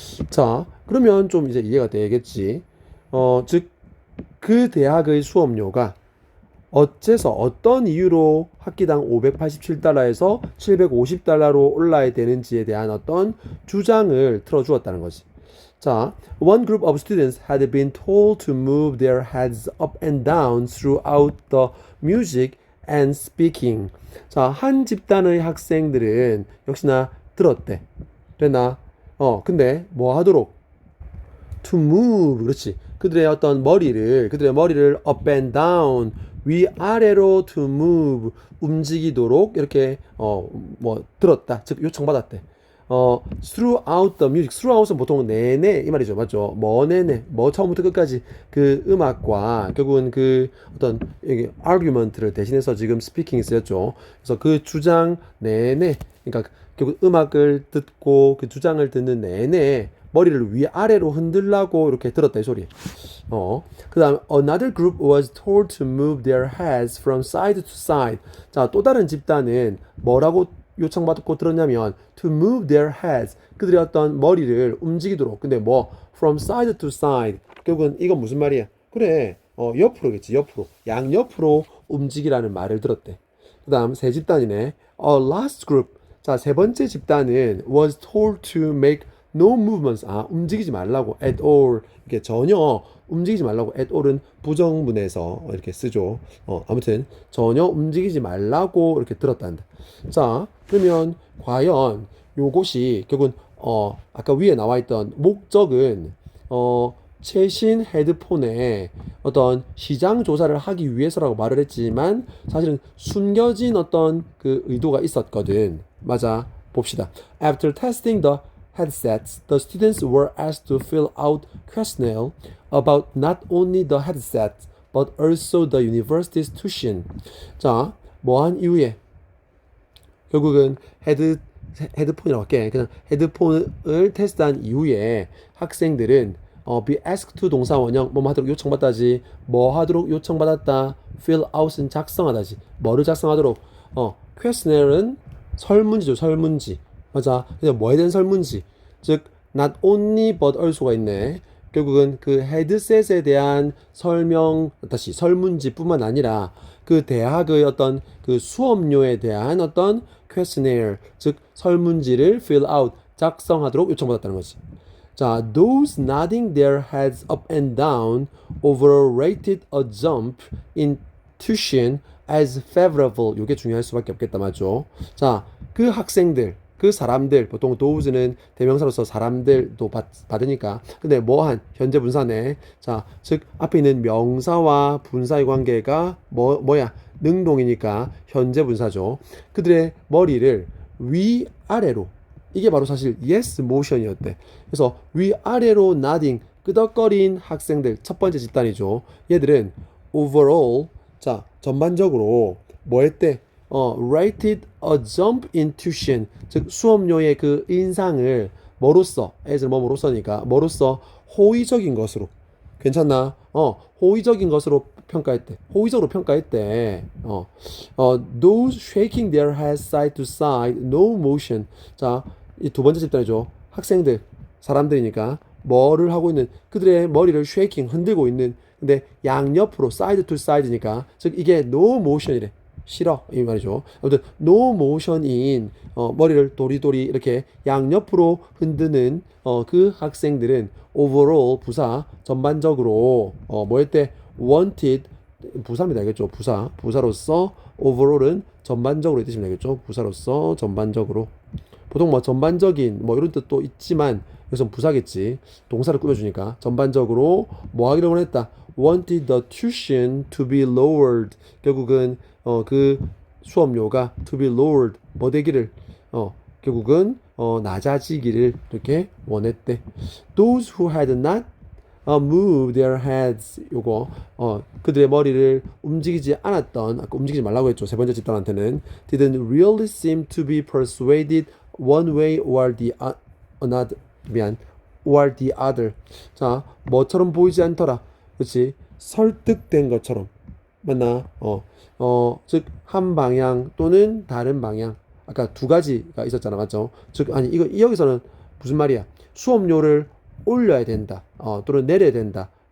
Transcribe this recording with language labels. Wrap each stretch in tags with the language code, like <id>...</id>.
<ko>자, 그러면 좀 이제 이해가 되겠지. 즉 그 대학의 수업료가 어째서 어떤 이유로 학기당 587달러에서 750달러로 올라야 되는지에 대한 어떤 주장을 틀어주었다는 거지.</ko> <en>자, one group of students had been told to move their heads up and down throughout the music and speaking.</en> <ko>자, 한 집단의 학생들은 역시나 들었대. 됐나? 근데 뭐 하도록?</ko> <en>to move.</en> <ko>그렇지. 그들의 머리를</ko> <en>up and down,</en> <ko>위아래로</ko> <en>to move,</en> <ko>움직이도록 이렇게 들었다. 즉 요청받았대.</ko> <en>throughout the music.</en> <ko>throughout은 보통 내내 이 말이죠. 맞죠? 내내 처음부터 끝까지 그 음악과 결국은 그 어떤 argument를 대신해서 지금 speaking이 쓰였죠. 그래서 그 주장 내내, 그러니까 결국 음악을 듣고 그 주장을 듣는 내내 머리를 위아래로 흔들라고 이렇게 들었다 이 소리. 그 다음</ko> <en>another group was told to move their heads from side to side.</en> <ko>자, 또 다른 집단은 뭐라고 요청받고 들었냐면</ko> <en>to move their heads.</en> <ko>그들의 어떤 머리를 움직이도록. 근데</ko> <en>from side to side.</en> <ko>결국은 이건 무슨 말이야? 그래, 옆으로겠지. 옆으로. 양옆으로 움직이라는 말을 들었대. 그 다음 세 집단이네.</ko> <en>last group.</en> <ko>자, 세 번째 집단은</ko> <en>was told to make no movements.</en> <ko>움직이지 말라고.</ko> <en>at all.</en> <ko>이렇게 전혀 움직이지 말라고.</ko> <en>at all</en> <ko>은 부정문에서 이렇게 쓰죠. 아무튼 전혀 움직이지 말라고 이렇게 들었단다. 자, 그러면 과연 요것이 결국은 아까 위에 나와 있던 목적은 최신 헤드폰의 어떤 시장 조사를 하기 위해서라고 말을 했지만 사실은 숨겨진 어떤 그 의도가 있었거든. 맞아. 봅시다.</ko> <en>After testing the headsets, the students were asked to fill out questionnaire about not only the headsets but also the university's tuition.</en> <ko>자, 뭐한 이후에 결국은 헤드폰이라고 할게. 그냥 헤드폰을 테스트한 이후에 학생들은</ko> <en>be asked to</en> <ko>동사 원형 뭐 하도록 요청받다지. 뭐 하도록 요청받았다. fill out은 작성하다지. 뭐를 작성하도록? questionnaires 설문지죠. 설문지. 맞아. 그냥 뭐에 대한 설문지. 즉</ko> <en>not only but also</en> <ko>가 있네. 결국은 그 헤드셋에 대한 설문지뿐만 아니라 그 대학의 어떤 그 수업료에 대한 어떤 questionnaire, 즉 설문지를 fill out, 작성하도록 요청받았다는 거지.</ko> <en>자, those nodding their heads up and down overrated a jump in tuition as favorable.</en> <ko>이게 중요할 수밖에 없겠다, 맞죠? 자, 그 학생들, 그 사람들, 보통 those는 대명사로서 사람들도 받으니까. 근데 뭐한 현재 분사네. 자, 즉 앞에 있는 명사와 분사의 관계가 뭐야? 능동이니까 현재 분사죠. 그들의 머리를 위아래로, 이게 바로 사실</ko> <en>yes motion</en> <ko>이었대. 그래서 위아래로 nodding, 끄덕거린 학생들, 첫 번째 집단이죠. 얘들은 overall, 자, 전반적으로 뭐 했대?</ko> <en>rated a jump in tuition,</en> <ko>즉 수업료의 그 인상을 뭐로써, as를 뭐로써니까 뭐로써 호의적인 것으로. 괜찮나? 호의적인 것으로 평가했대. 호의적으로 평가했대.</ko> <en>those shaking their heads side to side, no motion.</en> <ko>자, 이 두 번째 집단이죠. 학생들, 사람들이니까 뭐를 하고 있는, 그들의 머리를 shaking, 흔들고 있는. 근데 양옆으로</ko> <en>side to side</en> <ko>니까 즉 이게</ko> <en>no motion</en> <ko>이래. 싫어 이 말이죠. 아무튼</ko> <en>no motion</en> <ko>인 머리를 도리도리 이렇게 양옆으로 흔드는 그 학생들은 overall 부사 전반적으로 뭐였대? wanted 부사입니다. 알겠죠? 부사로서 overall은 전반적으로 이 뜻입니다. 알겠죠? 부사로서 전반적으로. 보통 뭐 전반적인 뭐 이런 뜻도 있지만 여기서 부사겠지. 동사를 꾸며주니까 전반적으로 뭐 하기를 원했다.</ko> <en>wanted the tuition to be lowered.</en> <ko>결국은 그 수업료가</ko> <en>to be lowered</en> <ko>뭐 되기를 결국은 낮아지기를 이렇게 원했대.</ko> <en>Those who had not move their heads,</en> <ko>요거 그들의 머리를 움직이지 않았던, 아까 움직이지 말라고 했죠. 세 번째 집단한테는</ko> <en>didn't really seem to be persuaded one way or the another. or the other.</en> <ko>자, 뭐처럼 보이지 않더라. 그렇지? 설득된 것처럼. 맞나? 즉 한 방향 또는 다른 방향. 아까 두 가지가 있었잖아, 맞죠? 즉 아니 이거 여기서는 무슨 말이야? 수업료를 올려야 된다. 또는 내려야 된다.</ko>